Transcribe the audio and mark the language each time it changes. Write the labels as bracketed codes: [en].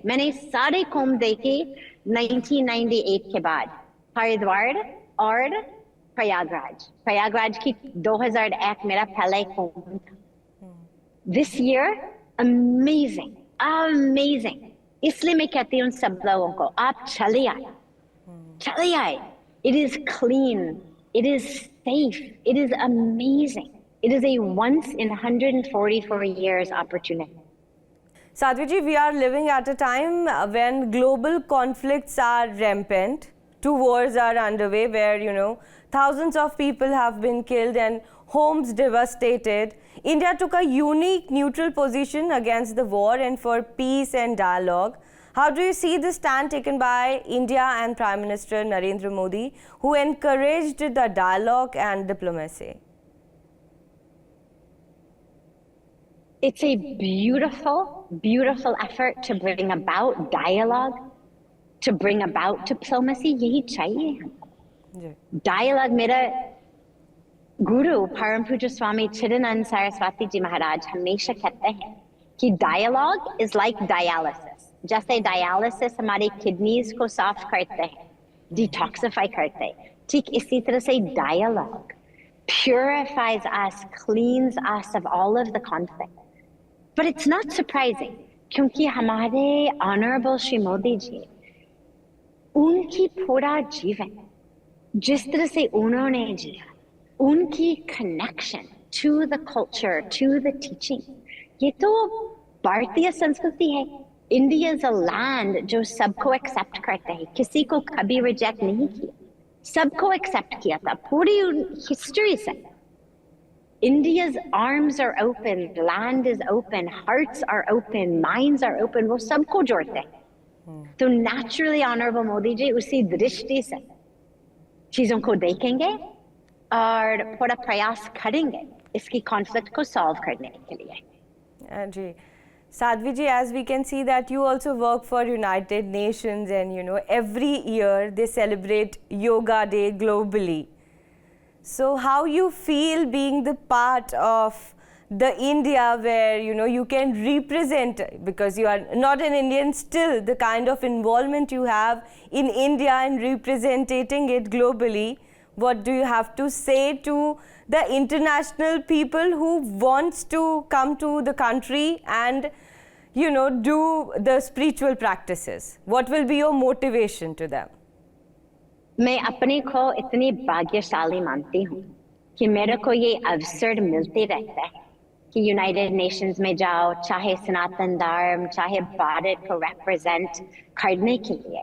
[hi] मैंने सारे कुंभ देखे 1998 के बाद, हरिद्वार और प्रयागराज की 2001 मेरा पहला कुंभ था। [en] This year amazing. [hi] इसलिए मैं कहती हूँ सब लोगों को, आप चले आए। [en] It is clean, इट इज safe, it is amazing. It is a once in 144 years opportunity. Sadhvi ji, we are living at a time when global conflicts are rampant. 2 wars are underway where, thousands of people have been killed and homes devastated. India took a unique neutral position against the war and for peace and dialogue. How do you see the stand taken by India and Prime Minister Narendra Modi, who encouraged the dialogue and diplomacy? It's a beautiful, beautiful effort to bring about dialogue, to bring about diplomacy. [hi] यही चाहिए हमको. Dialogue. मेरा गुरु परम पूज्य स्वामी चिदानंद सरस्वती जी महाराज हमेशा कहते हैं कि [en] dialogue is like dialysis. [hi] जैसे dialysis हमारे kidneys को साफ करते हैं, detoxify करते हैं, ठीक इसी तरह से [en] dialogue purifies us, cleans us of all of the conflict. But it's not surprising, [hi] क्योंकि हमारे honorable श्री मोदी जी, उनकी पूरा जीवन जिस तरह से उन्होंने जिया, उनकी [en] connection to the culture, to the teaching, [hi] ये तो भारतीय संस्कृति है. [en] India is a land [hi] जो सबको accept करता है, किसी को कभी reject नहीं किया, सबको accept किया था पूरी history से. [en] India's arms are open, land is open, hearts are open, minds are open, [hi] वो सबको जोड़ते हैं. तो naturally honorable मोदी जी उसी दृष्टि से चीजों को देखेंगे और पूरा प्रयास करेंगे इसकी conflict को solve करने के लिए. [en] जी, Sadhvi ji, as we can see that you also work for United Nations, and you know every year they celebrate Yoga Day globally. So how you feel being the part of the India where you can represent, because you are not an Indian, still the kind of involvement you have in India and representing it globally? What do you have to say to the international people who wants to come to the country and do the spiritual practices? What will be your motivation to them? [hi] मैं अपने को इतनी भाग्यशाली मानती हूँ कि मेरे को ये अवसर मिलते रहता है कि यूनाइटेड नेशंस में जाओ, चाहे सनातन धर्म, चाहे भारत को रिप्रेजेंट करने के